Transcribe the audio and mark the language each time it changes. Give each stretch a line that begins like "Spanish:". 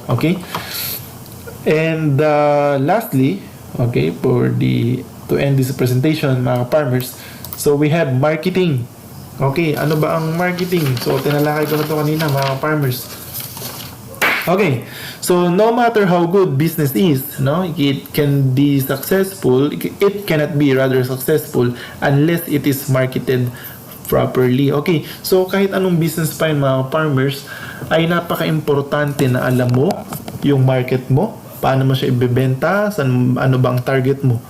English: Okay, and lastly, okay, to end this presentation, mga farmers, so we have marketing.
Filipino: Okay, ano ba ang marketing? So tinalakay ko na ito kanina, mga farmers.
English: Okay, so no matter how good business is, no, it can be successful, it cannot be rather successful unless it is marketed properly.
Filipino: Okay, so kahit anong business pa yun, mga farmers, ay napaka-importante na alam mo yung market mo, paano mo siya ibebenta, ano bang target mo.